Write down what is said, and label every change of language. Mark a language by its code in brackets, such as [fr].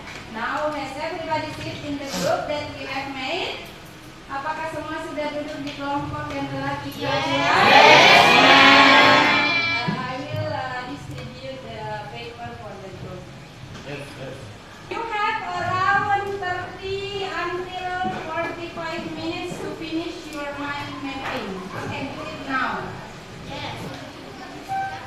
[en] Now has everybody sit in the group that we have made? [id] Apakah semua sudah duduk di kelompok yang telah kita buat? [en] I will distribute the paper for the group. You have around 30 until 45 minutes to finish your mind mapping. You can do it now. Yes.